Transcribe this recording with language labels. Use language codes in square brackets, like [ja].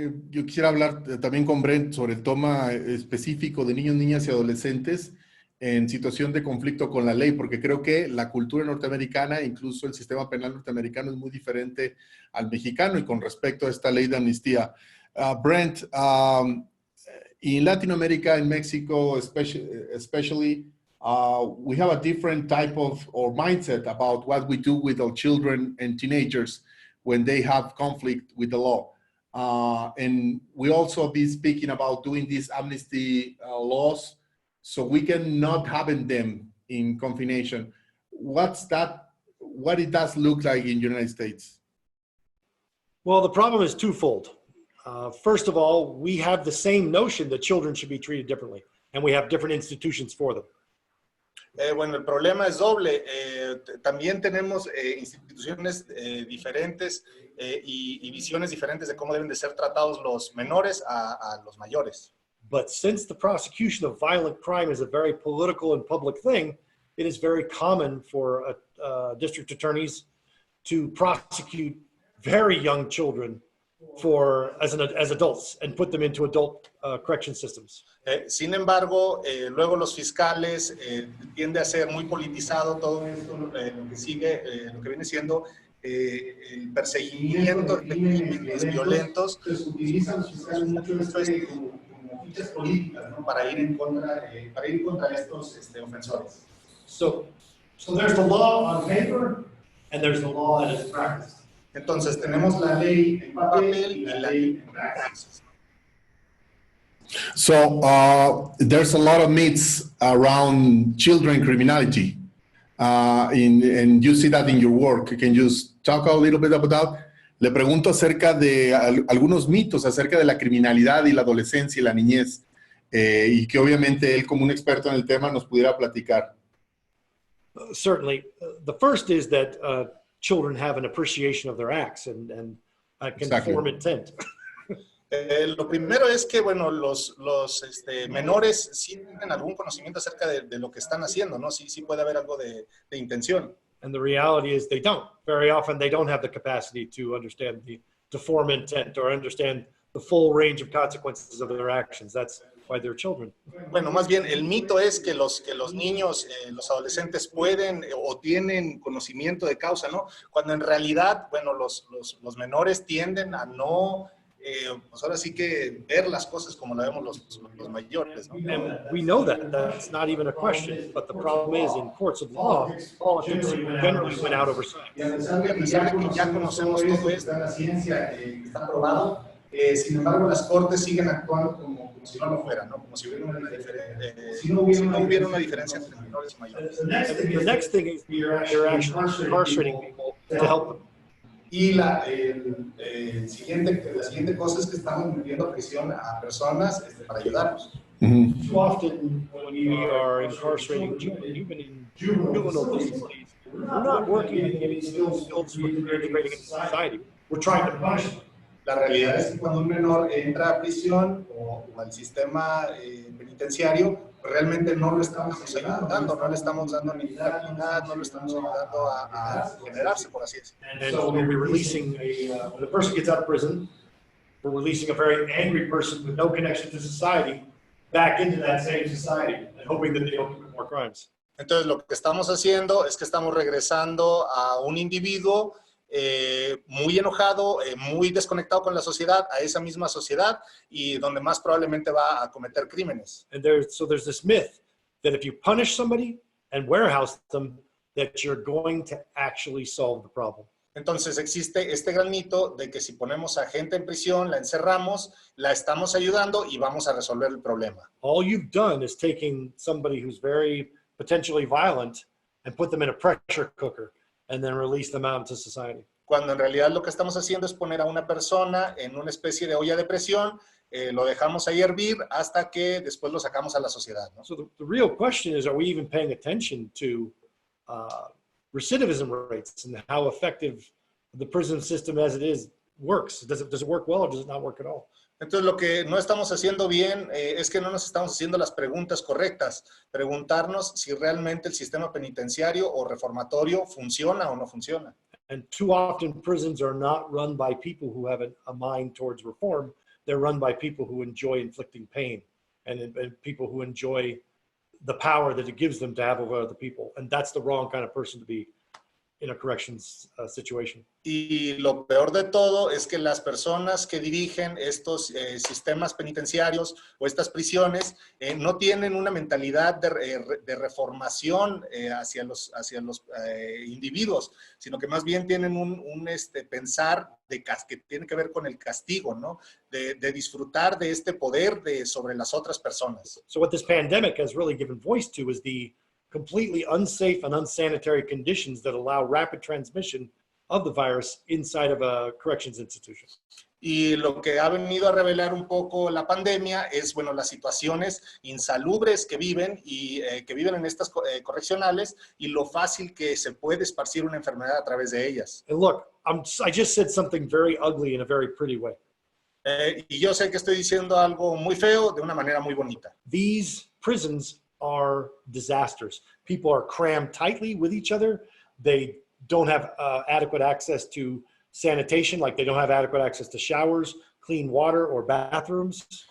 [es] Yo quisiera hablar también con Brent sobre el tema específico de niños, niñas y adolescentes en situación de conflicto con la ley, porque creo que la cultura norteamericana, incluso el sistema penal norteamericano, es muy diferente al mexicano y con respecto a esta ley de amnistía. [en] Brent, in Latin America, in Mexico especially, we have a different type of or mindset about what we do with our children and teenagers when they have conflict with the law. And we also be speaking about doing these amnesty laws so we can not having them in confination. What it does look like in the United States? Well, the problem is twofold. First of all, we have the same notion that children should be treated differently, and we have different institutions for them. [es] Bueno, el problema es doble. También tenemos instituciones diferentes y visiones diferentes de cómo deben de ser tratados los menores a los mayores. [en] But since the prosecution of violent crime is a very political and public thing, it is very common for district attorneys to prosecute very young children as adults and put them into adult correction systems. [es] Sin embargo, luego los fiscales tiende a ser muy politizado todo esto, lo que sigue, lo que viene siendo el perseguimiento de crímenes violentos. Utilizan los fiscales mucho esto como fichas políticas, ¿no? Para ir contra estos ofensores. [en] So there's the law on paper and there's the law that is practiced. [es] Entonces tenemos la ley en papel y la ley en praxis. [en] So there's a lot of myths around children criminality, and you see that in your work. Can you talk a little bit about that? [es] Le pregunto acerca de algunos mitos acerca de la criminalidad y la adolescencia y la niñez, y que obviamente él, como un experto en el tema, nos pudiera platicar. [en] Certainly. The first is that children have an appreciation of their acts and can form intent. [es] Lo primero es que, bueno, los menores sí tienen algún conocimiento acerca de lo que están haciendo, ¿no? Sí puede haber algo de intención. [en] And the reality is they don't. Very often they don't have the capacity to understand to form intent or understand the full range of consequences of their actions. That's why they're children. [es] Bueno, más bien el mito es que los niños, los adolescentes pueden o tienen conocimiento de causa, ¿no? Cuando en realidad, bueno, los menores tienden a no, pues ahora sí que ver las cosas como la vemos los mayores, ¿no? [en] And we know that's not even a question, but the problem is in courts of law, politics generally win out over science. [es] Y a pesar de que ya conocemos todo esto en la ciencia, está probado, sin embargo las cortes siguen actuando como si no lo fuera, ¿no? Como si hubiera una diferencia entre menores y mayores. [en] The next thing is they're actually incarcerating people to help them. [es] Y la siguiente cosa es que estamos metiendo prisión a personas para ayudarlos. [en] Too often when we are incarcerating children, even in juvenile facilities, we're not working on giving skills for integrating into society. We're trying to punish them. [es] La realidad es que cuando un menor entra a prisión o al sistema penitenciario, realmente no lo estamos ayudando, no le estamos dando ninguna habilidad, no lo estamos ayudando a generarse, por así decirlo. [en] And so when we're releasing when a person gets out of prison, we're releasing a very angry person with no connection to society back into that same society and hoping that they don't commit more crimes. [es] Entonces lo que estamos haciendo es que estamos regresando a un individuo muy enojado, muy desconectado con la sociedad, a esa misma sociedad y donde más probablemente va a cometer crímenes. [en] And there's this myth that if you punish somebody and warehouse them, that you're going to actually solve the problem. [es] Entonces existe este gran mito de que si ponemos a gente en prisión, la encerramos, la estamos ayudando y vamos a resolver el problema. [en] All you've done is taking somebody who's very potentially violent and put them in a pressure cooker and then release them out into society. [es] Cuando en realidad lo que estamos haciendo es poner a una persona en una especie de olla de presión, lo dejamos ahí hervir hasta que después lo sacamos a la sociedad, ¿no? [en] So the real question is, are we even paying attention to recidivism rates and how effective the prison system as it is works? Does it work well or does it not work at all? [es] Entonces, lo que no estamos haciendo bien es que no nos estamos haciendo las preguntas correctas. Preguntarnos si realmente el sistema penitenciario o reformatorio funciona o no funciona. [en] And too often prisons are not run by people who have a mind towards reform. They're run by people who enjoy inflicting pain and people who enjoy the power that it gives them to have over other people. And that's the wrong kind of person to be in a corrections situation. [es] Y lo peor de todo es que las personas que dirigen estos sistemas penitenciarios o estas prisiones no tienen una mentalidad de reformación hacia los individuos, sino que más bien tienen un pensar que tiene que ver con el castigo, ¿no? De disfrutar de este poder sobre las otras personas. [en] So what this pandemic has really given voice to is the completely unsafe and unsanitary conditions that allow rapid transmission of the virus inside of a corrections institution. [es] Y lo que ha venido a revelar un poco la pandemia es, bueno, las situaciones insalubres que viven y que viven en estas correccionales y lo fácil que se puede esparcir una enfermedad a través de ellas. [en] And look, I just said something very ugly in a very pretty way. [es] Y yo sé que estoy diciendo algo muy feo de una manera muy bonita. [en] These prisons are disasters. People are crammed tightly with each other. They don't have adequate access to sanitation, like they don't have adequate access to showers, clean water, or bathrooms.